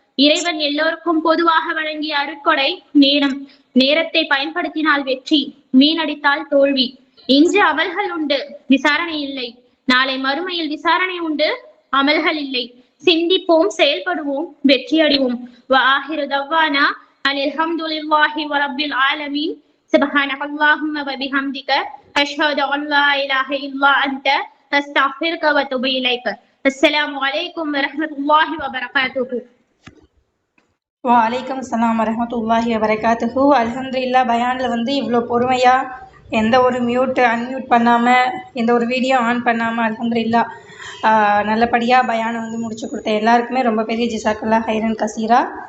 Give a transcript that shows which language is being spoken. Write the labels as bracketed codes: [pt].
[ta] இறைவன் எல்லோருக்கும் பொதுவாக வழங்கிய அருட்கொடை நேரம். நேரத்தை பயன்படுத்தினால் வெற்றி, வீணடித்தால் தோல்வி. இன்று அமல்கள் உண்டு, விசாரணை இல்லை. நாளை மறுமையில் விசாரணை உண்டு, அமல்கள் இல்லை. சிந்திப்போம், செயல்படுவோம், வெற்றி அடைவோம். [ar] وآخر دعوانا أن الحمد لله رب العالمين. سبحانك اللهم وبحمدك أشهد أن لا إله إلا أنت أستغفرك وأتوب إليك. السلام عليكم ورحمة الله وبركاته. வலைக்கம் அஸ்ஸலாம் வரஹ்மத்துல்லாஹி வபரகாத்துஹு. [ta] அல்ஹம்துலில்லாஹ், பயானில் வந்து இவ்வளோ பொறுமையாக எந்த ஒரு அன்மியூட் பண்ணாமல், எந்த ஒரு வீடியோ ஆன் பண்ணாமல் அல்ஹம்துலில்லாஹ் நல்லபடியாக பயானை வந்து முடிச்சு கொடுத்த எல்லாருக்குமே ரொம்ப பெரிய [ar] ஜிசாக்கல்லா ஹைரன் கசீரா.